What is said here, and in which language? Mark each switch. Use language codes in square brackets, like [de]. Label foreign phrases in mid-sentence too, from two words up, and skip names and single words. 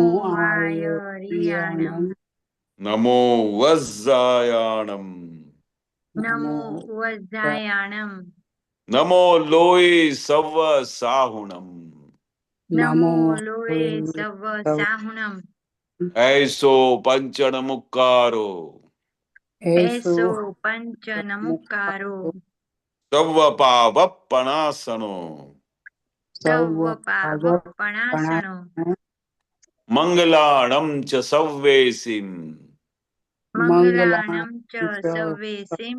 [pra] આયરિયાણમ નમો વજ્જાયાણમ નમો વજ્જાયાણમ નમો લોય સવ સાહુણમ નમો લોએ સવ સાહુણમ ऐसो पंचण मुक्कारो એસો પંચ નમુકારો સવ પાવપણાસનો સવ પાવપણાસનો મંગલાણમ ચ સવ્વેસિમ મંગલાણમ ચ સવ્વેસિમ